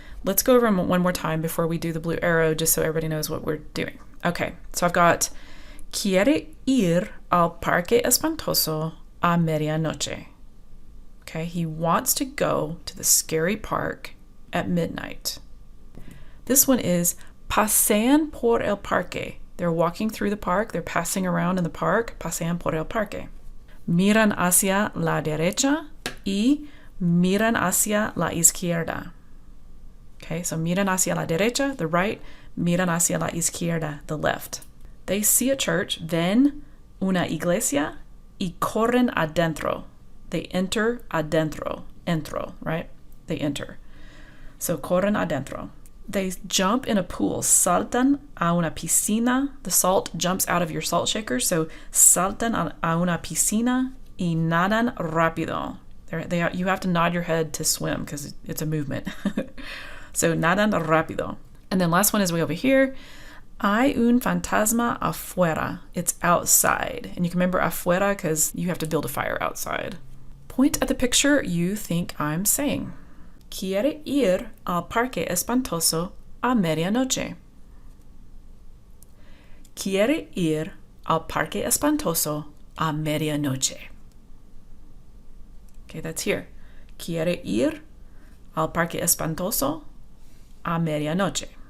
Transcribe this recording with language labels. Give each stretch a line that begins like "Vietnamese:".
English: Let's go over them one more time before we do the blue arrow, just so everybody knows what we're doing. Okay, so I've got
Spanish: quiere ir al parque espantoso a medianoche.
English: Okay, he wants to go to the scary park at midnight. This one is
Spanish: pasean por el parque.
English: They're walking through the park. They're passing around in the park.
Spanish: Pasean por el parque. Miran hacia la derecha y miran hacia la izquierda. Okay, so miran hacia la derecha,
English: the right.
Spanish: Miran hacia la izquierda,
English: the left. They see a church,
Spanish: ven una iglesia y corren adentro.
English: They enter adentro. Entro, right? They enter.
Spanish: So corren adentro.
English: They jump in a pool.
Spanish: Saltan a una piscina.
English: The salt jumps out of your salt shaker.
Spanish: So saltan a una piscina y nadan rápido.
English: You have to nod your head to swim because it's a movement. So
Spanish: nadan rápido.
English: And then last one is way over here.
Spanish: Hay un fantasma afuera.
English: It's outside. And you can remember afuera because you have to build a fire outside. Point at the picture you think I'm saying.
Spanish: Quiere ir al parque espantoso a medianoche. Quiere ir al parque espantoso a medianoche.
English: Okay, that's here.
Spanish: Quiere ir al parque espantoso a medianoche.